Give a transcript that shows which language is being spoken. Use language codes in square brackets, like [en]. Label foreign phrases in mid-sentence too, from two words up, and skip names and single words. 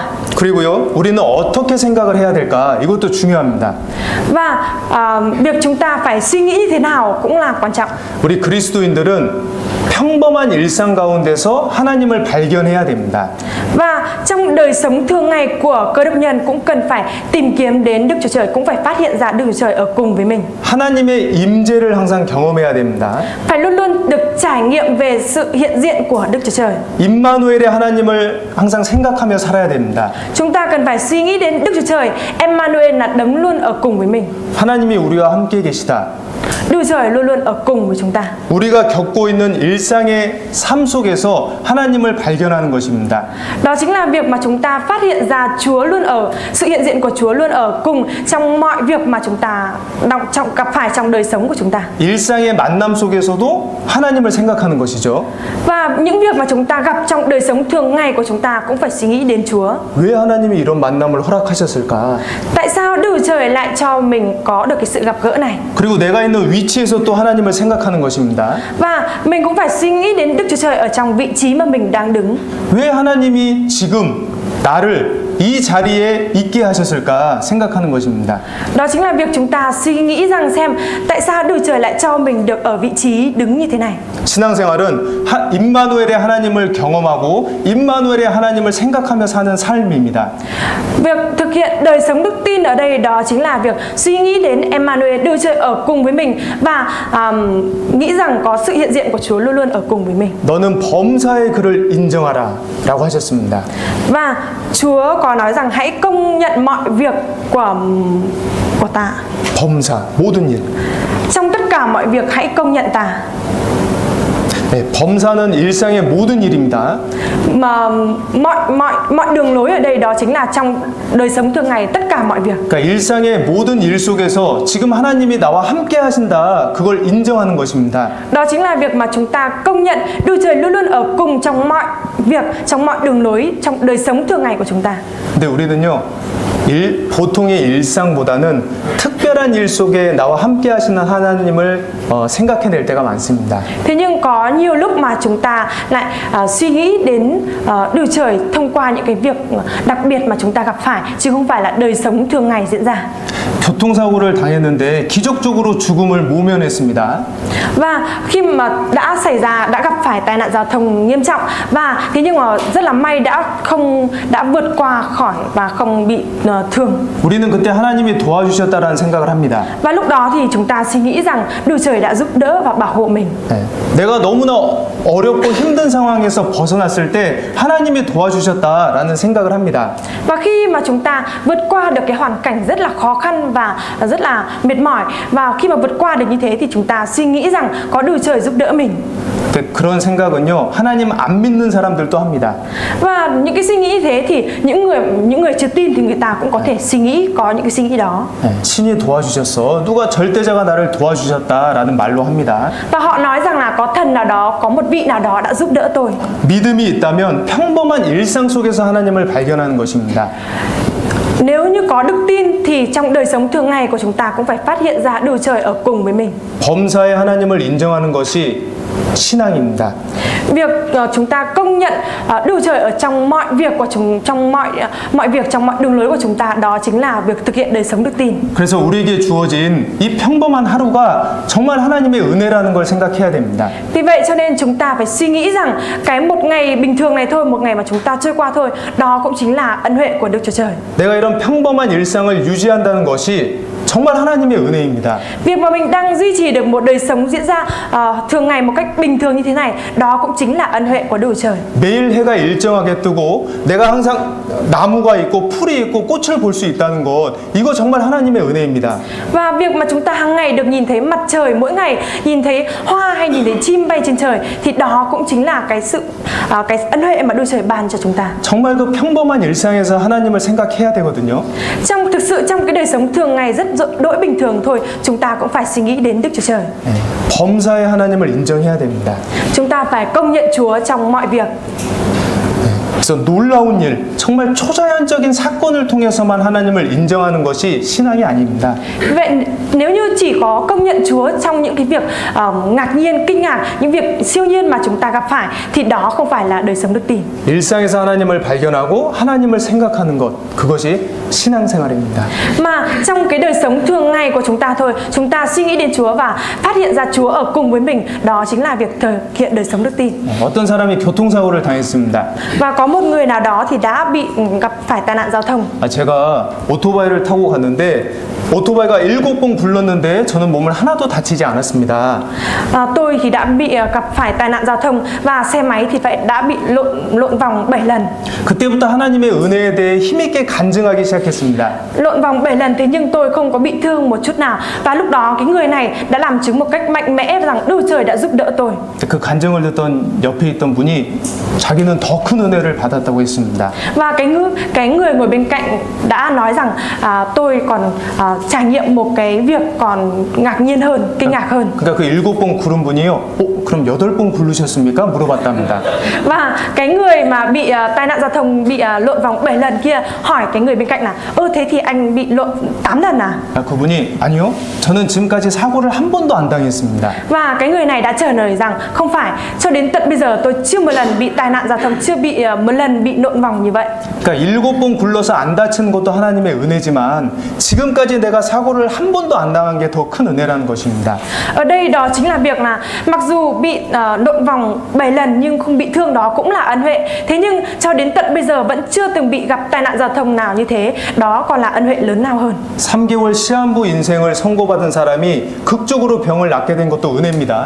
[ko] 그리고요, 우리는 어떻게 생각을 해야 될까? 이것도 중요합니다. [vi] Và việc chúng ta phải suy nghĩ như thế nào cũng là quan trọng. [ko] 우리 그리스도인들은 평범한 일상 가운데서 하나님을 발견해야 됩니다. [vi] Và trong đời sống thường ngày của cơ đốc nhân cũng cần phải tìm kiếm đến Đức Chúa Trời, cũng phải phát hiện ra Đức Chúa Trời ở cùng với mình. [ko] 하나님의 임재를 항상 경험해야 됩니다. [vi] Phải luôn luôn được trải nghiệm về sự hiện diện của Đức Chúa Trời. [ko] 임마누엘의 하나님을 항상 생각하며 살아야 됩니다. [vi] Chúng ta cần phải suy nghĩ đến Đức Chúa Trời, Emmanuel là đấng luôn ở cùng với mình. [ko] 하나님이 우리와 함께 계시다. [vi] Đức Chúa Trời luôn luôn ở cùng với chúng ta. [ko] 우리가 겪고 있는 일상의 삶 속에서 하나님을 발견하는 것입니다. [vi] Đó chính là việc mà chúng ta phát hiện ra Chúa luôn ở, sự hiện diện của Chúa luôn ở cùng trong mọi việc mà chúng ta gặp phải trong đời sống của chúng ta. [ko] 일상의 만남 속에서도 하나님을 생각하는 것이죠. [vi] Và những việc mà chúng ta gặp trong đời sống thường ngày của chúng ta cũng phải suy nghĩ đến Chúa. [ko] 왜 하나님이 이런 만남을 허락하셨을까? [vi] Tại sao Đức Chúa Trời lại cho mình có được cái sự gặp gỡ này? [ko] 그리고 내가 있는 위치에서 또 하나님을 생각하는 것입니다. [vi] Và mình cũng phải suy nghĩ đến Đức Chúa Trời ở trong vị trí mà mình đang đứng. [ko] 왜 하나님이 지금 나를 이 자리에 있게 하셨을까 생각하는 것입니다. [vi] Đó chính là việc chúng ta suy nghĩ rằng xem tại sao Đức Chúa Trời lại cho mình được ở vị trí đứng như thế này. [ko] 신앙생활은 임마누엘의 하나님을 경험하고 임마누엘의 하나님을 생각하며 사는 삶입니다. [vi] Việc thực hiện đời sống đức tin ở đây đó chính là việc suy nghĩ đến Emmanuel, Đức Chúa Trời ở cùng với mình và nghĩ rằng có sự hiện diện của Chúa luôn luôn ở cùng với mình. [ko] 너는 범사의 그를 인정하라라고 하셨습니다. [vi] Và Chúa có nói rằng hãy công nhận mọi việc của ta. [ko] 범사 모든 일. [vi] Trong tất cả mọi việc hãy công nhận ta. [ko] 네, 범사는 일상의 모든 일입니다. [vi] Mà mọi đường lối ở đây đó chính là trong đời sống thường ngày tất cả mọi việc. [ko] 그러니까 일상의 모든 일 속에서 지금 하나님이 나와 함께 하신다. 그걸 인정하는 것입니다. [vi] Đó chính là việc mà chúng ta công nhận Đức Chúa Trời luôn luôn ở cùng trong mọi việc, trong mọi đường lối, trong đời sống thường ngày của chúng ta. [ko] 근데 우리는요. 보통의 일상보다는 특별한 일 속에 나와 함께 하시는 하나님을 생각해낼 때가 많습니다. [vi] Thế nhưng có nhiều lúc mà chúng ta lại suy nghĩ đến Đức Chúa Trời thông qua những cái việc đặc biệt mà chúng ta gặp phải, chứ không phải là đời sống thường ngày diễn ra. [ko] 교통사고를 당했는데 기적적으로 죽음을 모면했습니다. [vi] Và khi mà đã gặp phải tai nạn giao thông nghiêm trọng và thế nhưng mà rất là may đã vượt qua khỏi và không bị thương. [ko] 우리는 그때 하나님이 도와주셨다라는 생각을 합니다. [vi] Và lúc đó thì chúng ta suy nghĩ rằng Đức Trời đã giúp đỡ và bảo hộ mình. [ko] 네. 내가 너무나 어렵고 힘든 상황에서 벗어났을 때 하나님이 도와주셨다라는 생각을 합니다. [vi] Và khi mà chúng ta vượt qua được cái hoàn cảnh rất là khó khăn và rất là mệt mỏi, và khi mà vượt qua được như thế thì chúng ta suy nghĩ rằng có Đức Trời giúp đỡ mình. [ko] 그런 생각은요 하나님 안 믿는 사람들도 합니다. [vi] Và những cái suy nghĩ như thế thì những người chưa tin thì người ta cũng có thể có những cái suy nghĩ đó. [ko] 네, 신이 도와주셨어. 누가 절대자가 나를 도와주셨다라는 말로 합니다. [vi] Và họ nói rằng là có thần nào đó, có một vị nào đó đã giúp đỡ tôi. [ko] 믿음이 있다면 평범한 일상 속에서 하나님을 발견하는 것입니다. [vi] Nếu như có đức tin thì trong đời sống thường ngày của chúng ta cũng phải phát hiện ra Đức Trời ở cùng với mình. [ko] 범사의 하나님을 인정하는 것이 신앙입니다. [vi] Việc chúng ta công nhận Đức Chúa Trời ở trong mọi việc của trong mọi việc, trong mọi đường lối của chúng ta, đó chính là việc thực hiện đời sống đức tin. [ko] 그래서 우리에게 주어진 이 평범한 하루가 정말 하나님의 은혜라는 걸 생각해야 됩니다. [vi] Vì vậy cho nên chúng ta phải suy nghĩ rằng cái một ngày bình thường này thôi, một ngày mà chúng ta trôi qua thôi, đó cũng chính là ân huệ của Đức Chúa Trời. [ko] 내가 이런 평범한 일상을 유지한다는 것이 정말 하나님의 은혜입니다. [vi] Việc mà mình đang duy trì được một đời sống diễn ra thường ngày một cách bình thường như thế này, đó cũng chính là ân huệ của Đức Chúa Trời. [ko] 매일 해가 일정하게 뜨고 내가 항상 나무가 있고 풀이 있고 꽃을 볼 수 있다는 것, 이거 정말 하나님의 은혜입니다. [vi] Và việc mà chúng ta hàng ngày được nhìn thấy mặt trời mỗi ngày, nhìn thấy hoa hay nhìn thấy chim bay trên trời, thì đó cũng chính là cái ân huệ mà Đức Chúa Trời ban cho chúng ta. [ko] 정말 그 평범한 일상에서 하나님을 생각해야 되거든요. [vi] Thực sự trong cái đời sống thường ngày rất đỗi bình thường thôi, chúng ta cũng phải suy nghĩ đến Đức Chúa Trời. [ko] 범사의 하나님을 인정해야 됩니다. [vi] Chúng ta phải công nhận Chúa trong mọi việc. [ko] 그래서 놀라운 일, 정말 초자연적인 사건을 통해서만 하나님을 인정하는 것이 신앙이 아닙니다. [vi] Vậy nếu như chỉ có công nhận Chúa trong những cái việc ngạc nhiên, kinh ngạc, những việc siêu nhiên mà chúng ta gặp phải, thì đó không phải là đời sống đức tin. [ko] 일상에서 하나님을 발견하고 하나님을 생각하는 것, 그것이 신앙생활입니다. [vi] Mà trong cái đời sống thường ngày của chúng ta thôi, chúng ta suy nghĩ đến Chúa và phát hiện ra Chúa ở cùng với mình, đó chính là việc thực hiện đời sống đức tin. [ko] 어떤 사람이 교통사고를 당했습니다. [vi] Và có một người nào đó thì đã bị gặp phải tai nạn giao thông. [ko] 제가 오토바이를 타고 갔는데 오토바이가 7번 굴렀는데 저는 몸을 하나도 다치지 않았습니다. [vi] Tôi thì đã bị gặp phải tai nạn giao thông và xe máy thì đã bị lộn vòng 7 lần. [ko] 그때부터 하나님의 은혜에 대해 힘있게 간증하기 시작했습니다. [vi] Lộn vòng 7 lần, thế nhưng tôi không có bị thương một chút nào. Và lúc đó cái người này đã làm chứng một cách mạnh mẽ rằng Đức Trời đã giúp đỡ tôi. [ko] 그 간증을 듣던 옆에 있던 분이 자기는 더 큰 은혜를 받았다고 했습니다. [vi] Và cái người ngồi bên cạnh đã nói rằng tôi còn trải nghiệm một cái việc còn ngạc nhiên hơn, kinh ngạc hơn. [ko] 그러니까 그 7번 굴은 분이요. 그럼 8번 굴르셨습니까? 물어봤답니다. [vi] Và cái người mà bị tai nạn giao thông, bị lộn vòng 7 lần kia hỏi cái người bên cạnh là thế thì anh bị lộn 8 lần à? [ko] 그분이 아니요. 저는 지금까지 사고를 한 번도 안 당했습니다. [vi] Và cái người này đã trả lời rằng không phải, cho đến tận bây giờ tôi chưa một lần bị tai nạn giao thông, chưa bị một lần bị lộn vòng như vậy. [ko] 그러니까 7번 굴러서 안 다치는 것도 하나님의 은혜지만 지금까지 내가 사고를 한 번도 안 당한 게 더 큰 은혜라는 것입니다. [vi] Ở đây đó chính là việc là mặc dù bị lộn vòng 7 lần nhưng không bị thương, đó cũng là ân huệ. Thế nhưng cho đến tận bây giờ vẫn chưa từng bị gặp tai nạn giao thông nào như thế, đó còn là ân huệ lớn lao hơn. [ko] 3개월 시한부 인생을 선고받은 사람이 극적으로 병을 낫게 된 것도 은혜입니다.